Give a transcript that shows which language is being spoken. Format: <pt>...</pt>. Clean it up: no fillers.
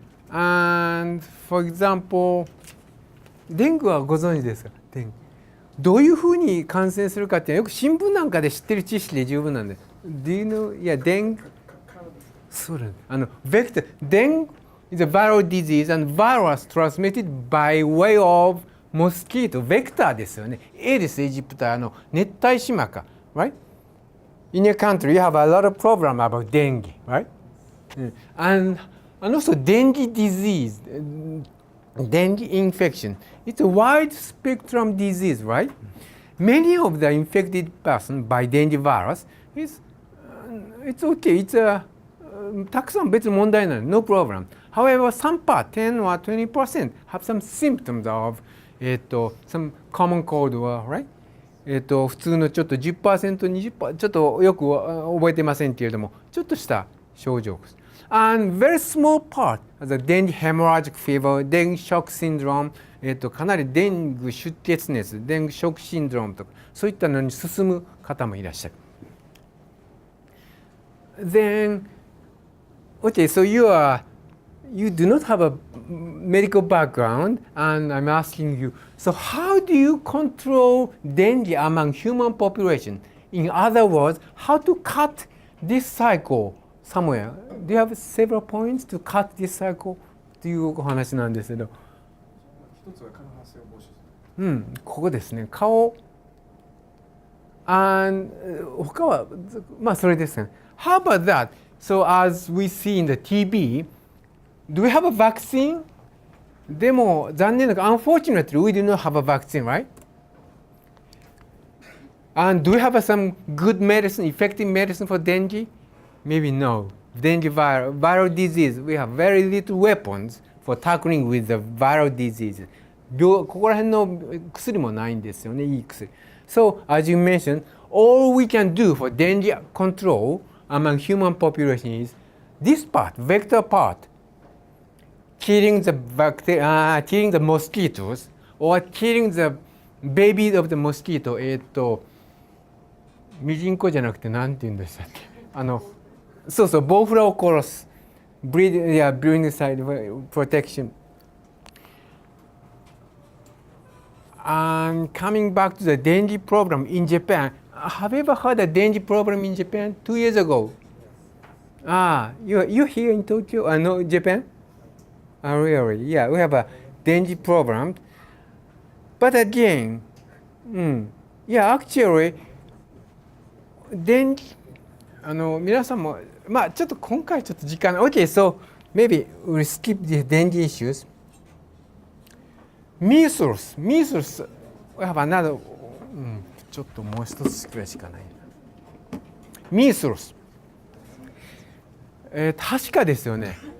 <en>And for example,</en> <ja>デングはご存知ですか？デング。どういうふうに感染するかっていうのはよく新聞なんかで知ってる知識で十分なんです。</ja> <en>Do you know? Yeah, dengue.</en> <ja>そうだね。</ja> <en>Vector. Dengue is a viral disease and virus transmitted by way of</en> <ja>モスキート、ベクターですよね。エリス・エジプト、熱帯島か。</ja> <en>Right? In your country, you have a lot of problem about dengue, right? And also dengue disease, dengue infection. It's a wide spectrum disease, right? Many of the infected person by dengue virus is, it's okay. It's a</en> <ja>たくさん別に問題ない。</ja> <en>No problem. However, some part, 10 or 20% have some symptoms of, some common cold or, right?</en> <ja>普通のちょっと 10%、20%、ちょっとよく覚えてませんけれども、ちょっとした症状です。</ja> <en>And very small part, the dengue hemorrhagic fever, dengue shock syndrome、</en> <ja>かなりデング出血熱、デングショックシンドロームとか、そういったのに進む方もいらっしゃる。</ja> <en>Then, okay, so you do not have a medical background, and I'm asking you, so how do you control dengue among human population? In other words, how to cut this cycle somewhere? Do you have several points to cut this cycle?</en> <ja>というお話なんですけど。一つは蚊の発生を防止する。ここですね。顔。他はまあそれですね。</ja> <en>How about that? So as we see in the TB, do we have a vaccine?</en> <ja>でも残念ながら</ja> <en>unfortunately we do not have a vaccine, right? And do we have some good medicine, effective medicine for dengue? Maybe no. Dengue viral disease, we have very little weapons for tackling with the viral disease.</en> <ja>ここら辺の薬もないんですよね、いい薬。</ja> <en>So, as you mentioned, all we can do for dengue control among human population is this part, vector part, killing the mosquitoes or killing the babies of the mosquito.</en> <ja>ミジンコじゃなくて何て言うんでしたっけ？そうそう、ボウフラを殺す。</ja> <en>breeding side protection. And coming back to the dengue problem in Japan, have you ever heard a dengue problem in Japan 2 years ago? You're here in Tokyo? No, Japan? Really? Yeah, we have a dengue problem. But again, actually, dengue,</en> <ja>皆さんもまあちょっと今回ちょっと時間</ja> <en>Okay, so maybe we'll skip the dengue issues. Measles, we have another</en> <ja>ちょっともう一つくらいしかない。 Measles、はしかですよね。</ja>